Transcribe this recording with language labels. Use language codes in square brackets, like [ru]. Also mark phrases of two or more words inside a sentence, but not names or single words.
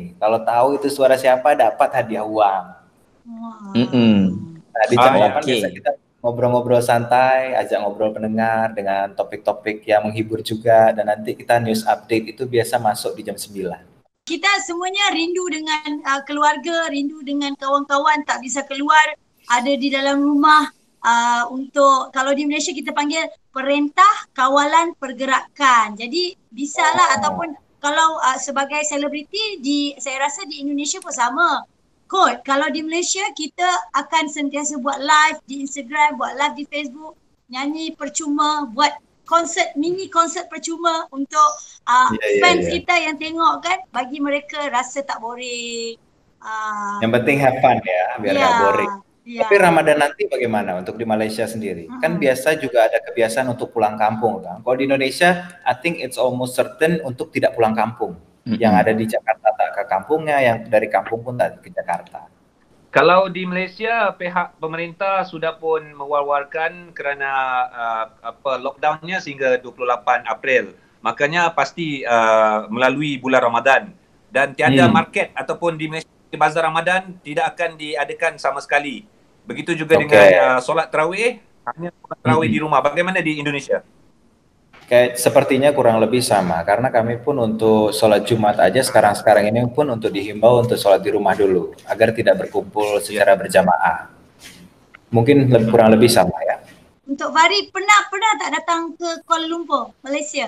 [id] Kalau tahu itu suara siapa dapat hadiah uang. Nah, di jam 8 biasa kita ngobrol-ngobrol santai, ajak ngobrol pendengar dengan topik-topik yang menghibur juga, dan nanti kita [en] news update [id] itu biasa masuk di jam 9. Kita semuanya rindu dengan keluarga, rindu dengan kawan-kawan, tak bisa keluar, ada di dalam rumah. [ms] Untuk kalau di Malaysia kita panggil Perintah Kawalan Pergerakan. Jadi bisalah ataupun kalau sebagai selebriti saya rasa di Indonesia pun sama. Kot, kalau di Malaysia kita akan sentiasa buat live di Instagram, buat live di Facebook, nyanyi percuma, buat mini konsert percuma untuk fans kita yang tengok kan, bagi mereka rasa tak boring. [id] Yang penting [en] have fun [id] ya, biar gak boring. Tapi Ramadan nanti bagaimana untuk di Malaysia sendiri? Kan biasa juga ada kebiasaan untuk pulang kampung kan. Kalau di Indonesia, [en] I think it's almost certain [id] untuk tidak pulang kampung. Yang ada di Jakarta tak ke kampungnya, yang dari kampung pun tak ke Jakarta. [ms] Kalau di Malaysia, pihak pemerintah sudah pun mewar-warkan kerana lockdownnya sehingga 28 April. Makanya pasti melalui bulan Ramadan. Dan tiada market ataupun di Malaysia, di Bazar Ramadan tidak akan diadakan sama sekali. Begitu juga dengan solat tarawih, hanya solat tarawih di rumah. Bagaimana di Indonesia? [id] Kayak sepertinya kurang lebih sama, karena kami pun untuk sholat Jumat aja sekarang ini pun untuk dihimbau untuk sholat di rumah dulu, agar tidak berkumpul secara berjamaah. Mungkin kurang lebih sama ya. [ms] Untuk Fahri, pernah tak datang ke Kuala Lumpur, Malaysia?